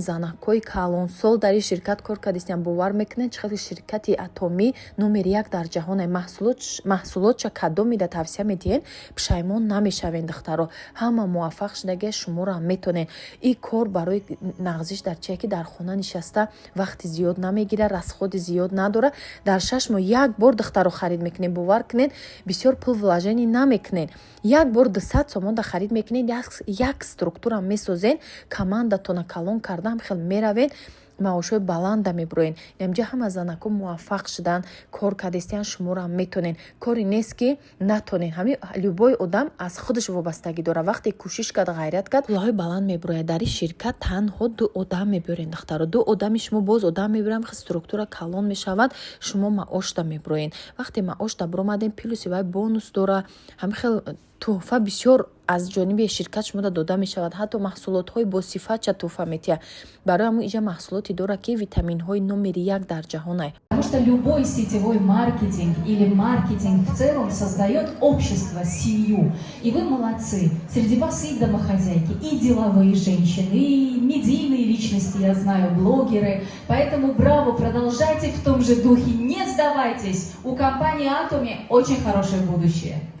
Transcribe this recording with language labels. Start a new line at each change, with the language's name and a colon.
Tajik: занакҳои калонсол дар ин ширкат кор кардистиям, бовар мекунед чӣ қадр ширкати атомӣ номери 1 дар ҷаҳон маҳсулотша кадом мида тавсия медиҳед, пушаймон намешавед духтаро. ҳама муваффақ шудаге шуморо ҳам метонед. ин кор барои нағзиш дар чие ки дар хона нишаста вақти зиёд намегира, расходи зиёд надора. дар 6 моҳ 1 бор духтаро харид мекунед. бовар кунед бисёр пул вложений намекунед. 1 бор 200 сомон да харид мекунед, як структура месозен, командатона калон кардам хел меравед, маошҳои баланда меброен. инҷа ҳама занако муваффақ шудан, кор кардистиян, шуморо ҳам метонен. кори нест ки натонен. ҳамин любой одам аз худаш вобастагӣ дора. вақте кӯшиш кард, ғайрат кард, пулҳои баланд меброяд. дар ин ширкат танҳо 2 одам мебёрен духтаро. 2 одами шумо боз одам мебирам, структура калон мешавад, шумо маошда меброен. вақте маошда биромаден, плюси вай бонус дора, ҳам хел тӯҳфа бисёр аз ҷониби ширкат шумода дода мешавад. ҳатто маҳсулотҳои босифатча тӯҳфа метия. Барои ҳамун иҷа маҳсулоте дора ки витаминҳои номери 1 дар ҷаҳонай.
Russian: Потому что любой сетевой маркетинг или маркетинг в целом создает общество, семью. И вы молодцы. Среди вас и домохозяйки, и деловые женщины, и медийные личности, я знаю, блогеры. Поэтому браво, продолжайте в том же духе, не сдавайтесь. У компании Atomy очень хорошее будущее.